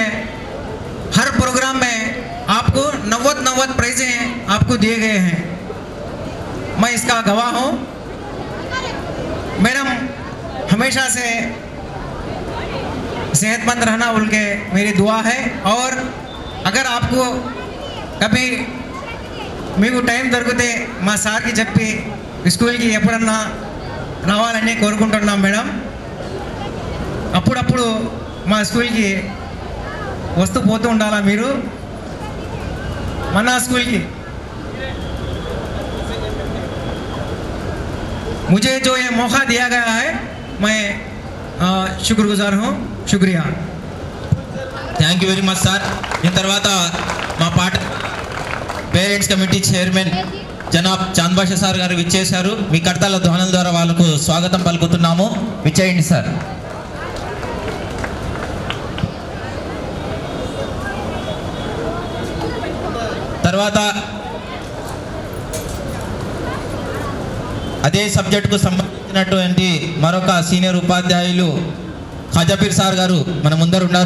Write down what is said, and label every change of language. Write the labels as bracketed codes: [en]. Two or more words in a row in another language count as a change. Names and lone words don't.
[hi] हर प्रोग्राम में आपको 90 प्राइजें आपको दिए गए हैं, मैं इसका गवाह हूँ। मैडम हमेशा से सेहतमंद रहना बोल के मेरी दुआ है। और अगर आपको कभी [te] మీకు టైం దొరికితే మా సార్కి చెప్పి స్కూల్కి ఎప్పుడన్నా రావాలని కోరుకుంటున్నాం మేడం. అప్పుడప్పుడు మా స్కూల్కి వస్తూ పోతూ ఉండాలా మీరు మన స్కూల్కి. [hi] मुझे जो ये मौका दिया गया है मैं शुक्रगुजार हूँ. शुक्रिया. [en] thank you very much sir. [te] దీని తర్వాత మా పేరెంట్స్ కమిటీ చైర్మన్ జనాబ్ చాంద్ బాషా సార్ గారు విచ్చేశారు. మీ కర్తాల ధ్వనుల ద్వారా వాళ్ళకు స్వాగతం పలుకుతున్నాము. విచ్చేయండి సార్. తర్వాత అదే సబ్జెక్టుకు సంబంధించినటువంటి మరొక సీనియర్ ఉపాధ్యాయులు ఖాజాపీర్ సార్ గారు మన ముందర ఉన్నారు.